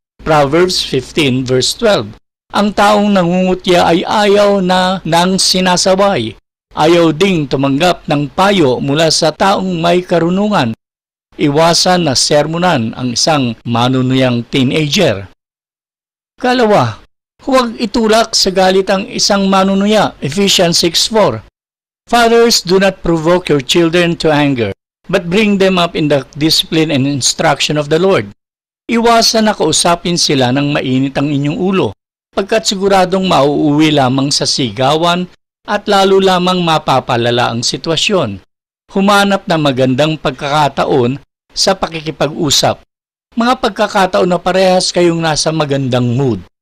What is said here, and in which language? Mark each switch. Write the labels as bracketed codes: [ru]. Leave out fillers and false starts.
[tl] Proverbs 15 verse 12. Ang taong nangungutya ay ayaw na ng sinasaway. Ayaw ding tumanggap ng payo mula sa taong may karunungan. Iwasan na sermonan ang isang manunuyang teenager. Kalawa, huwag itulak sa galit ang isang manunuya. [en] Ephesians 6:4. Fathers, do not provoke your children to anger, but bring them up in the discipline and instruction of the Lord. [tl] Iwasan na kausapin sila ng mainit ang inyong ulo, pagkat siguradong mauuwi lamang sa sigawan at lalo lamang mapapalala ang sitwasyon. Humanap ng magandang pagkakataon sa pakikipag-usap. Mga pagkakataon na parehas kayong nasa magandang mood.